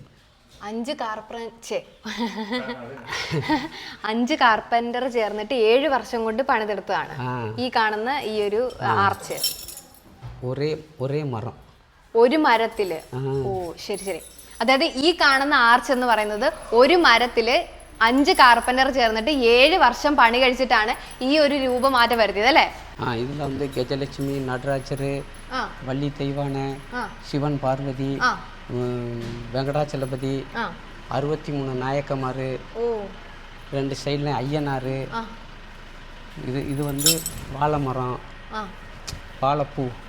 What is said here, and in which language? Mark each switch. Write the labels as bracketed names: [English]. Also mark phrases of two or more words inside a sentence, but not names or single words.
[Malayalam] 5 കാർപ്പൻ്റർ ചേർന്നിട്ട് 7 വർഷം കൊണ്ട് പണിതെടുത്തതാണ് ഈ കാണുന്ന ഈ ഒരു ആർച്ച്. ഒരേ മരം, ഒരു മരത്തില്. ഓ ശരി ശരി. അതായത് ഈ കാണുന്ന ആർച്ച് എന്ന് പറയുന്നത് ഒരു മരത്തില് 5 കാർപ്പൻ്റർ ചേർന്നിട്ട് 7 വർഷം പണി കഴിച്ചിട്ടാണ് ഈ ഒരു രൂപമാറ്റം വരുത്തിയത് അല്ലേ. [Tamil] இதுல வந்து கஜலட்சுமி, நடராஜர், வள்ளி தெய்வானை, சிவன் பார்வதி, வெங்கடாச்சலபதி, 63 நாயக்கமார், 2 சைடில் ஐயனார். இது வந்து வாழை மரம், வாழைப்பூ.